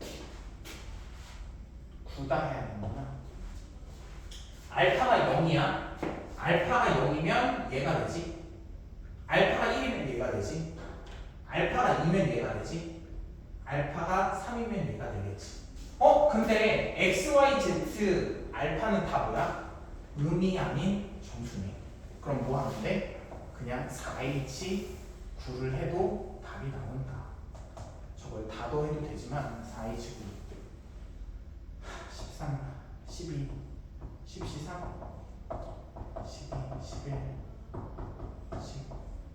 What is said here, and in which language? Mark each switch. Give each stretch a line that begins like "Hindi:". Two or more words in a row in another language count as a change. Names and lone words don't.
Korean: 9다 해야 되는구나. 알파가 0이야. 알파가 0이면 얘가 되지. 알파가 1이면 얘가 되지. 알파가 2면 얘가 되지. 알파가 3이면 얘가 되겠지. 근데 x, y, z 알파는 다 뭐야? 음이 아닌 정수네. 그럼 뭐 하는데? 그냥 4h 9를 해도 답이 나온다. 저걸 다 더해도 되지만 4h 9 13 12 10 13 12 11 10